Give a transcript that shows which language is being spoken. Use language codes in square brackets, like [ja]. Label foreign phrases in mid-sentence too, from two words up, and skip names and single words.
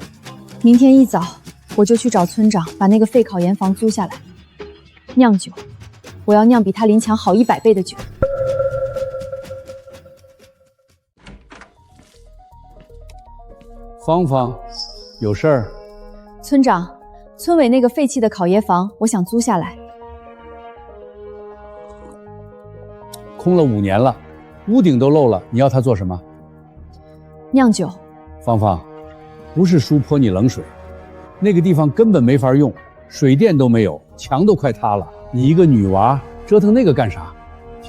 [zh] 明天一早我就去找村長，把那個廢考研房租下來，釀酒，我要釀比他林強好100倍的酒。芳芳，有事兒？村長，村委那個廢棄的考研房，我想租下來。空了5年了，屋頂都漏了，你要它做什麼？釀酒。芳芳，不是叔潑你冷水，那個地方根本沒法用，水電都沒有，牆都快塌了。你一個女娃折騰那個幹啥？